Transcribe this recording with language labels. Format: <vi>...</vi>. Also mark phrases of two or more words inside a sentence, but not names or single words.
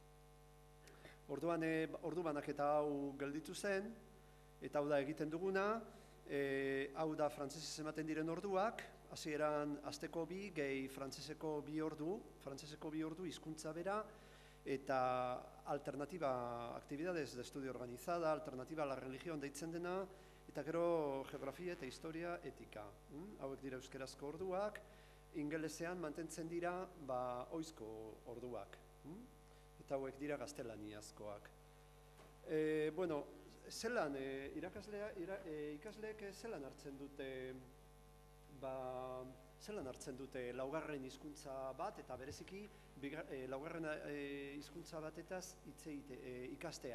<eu>Ordu banaketa hau gelditu zen, eta hau da egiten duguna, hau da frantsesez ematen diren orduak, hasieran asteko 2 gehi frantseseko 2 ordu hizkuntza bera, eta alternatiba,</eu> <es>actividades de estudio organizada, alternativa a la religión</es> <eu>deitzen dena, eta gero geografia eta historia etika. Hauek dira euskerazko orduak, ingelesean mantentzen dira ohizko orduak, eta hauek dira gaztelaniazkoak. Zelan, ikasleek zelan hartzen dute laugarren hizkuntza bat, eta bereziki laugarren hizkuntza batetaz ikastea.</eu>